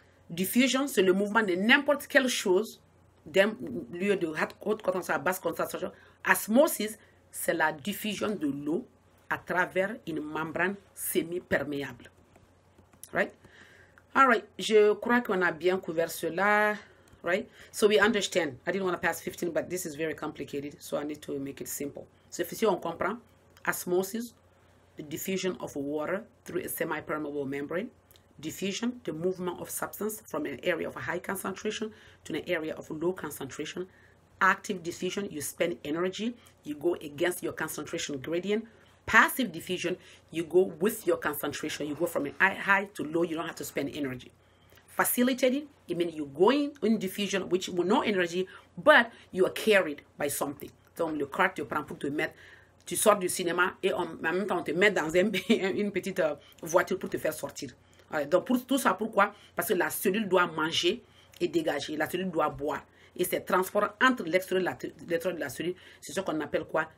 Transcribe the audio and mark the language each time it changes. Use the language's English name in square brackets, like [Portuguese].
[French] Diffusion, c'est le mouvement de n'importe quelle chose d'un lieu de haute concentration à basse concentration. Osmosis, c'est la diffusion de l'eau à travers une membrane semi-perméable. right? All right, je crois qu'on a bien couvert cela, right? [English] So we understand. I didn't want to pass 15, but this is very complicated, so I need to make it simple. So if you [French] on comprend, [English] osmosis, the diffusion of water through a semi-permeable membrane. Diffusion, the movement of substance from an area of a high concentration to an area of low concentration. Active diffusion, you spend energy, you go against your concentration gradient. Passive diffusion, you go with your concentration, you go from a high to low, you don't have to spend energy. Facilitated, it means you're going in diffusion, which with no energy, but you are carried by something. [French] Donc, le corps te prend pour te mettre, tu sors du cinéma et en même temps, on te met dans une petite voiture pour te faire sortir. Donc, pour tout ça, pourquoi? Parce que la cellule doit manger et dégager, la cellule doit boire. Et c'est transport entre l'extérieur de la cellule, c'est ce qu'on appelle quoi?